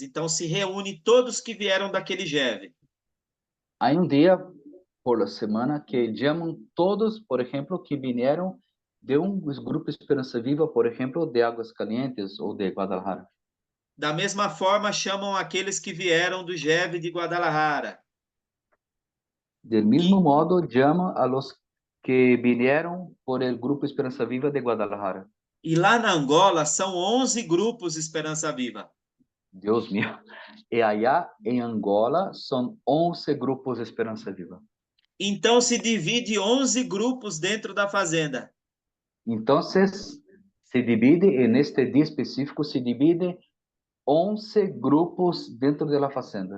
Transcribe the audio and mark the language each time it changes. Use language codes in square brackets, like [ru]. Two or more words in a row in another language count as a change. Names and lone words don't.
[pt] Então, se reúne todos que vieram daquele GEV. há dia por semana que chamam todos, por exemplo, que vieram de grupo Esperança Viva, por exemplo, de Águas Calientes ou de Guadalajara. Da mesma forma, chamam aqueles que vieram do GEV de Guadalajara. [es] Del mismo modo, llama a los que vinieron por el Grupo Esperanza Viva de Guadalajara. [pt] E lá na Angola, são 11 grupos Esperança Viva. [es] Dios mío. [pt] E allá em Angola, são 11 grupos Esperança Viva. Então, se divide 11 grupos dentro da fazenda. Então, se divide, neste dia específico, se divide 11 grupos dentro da fazenda.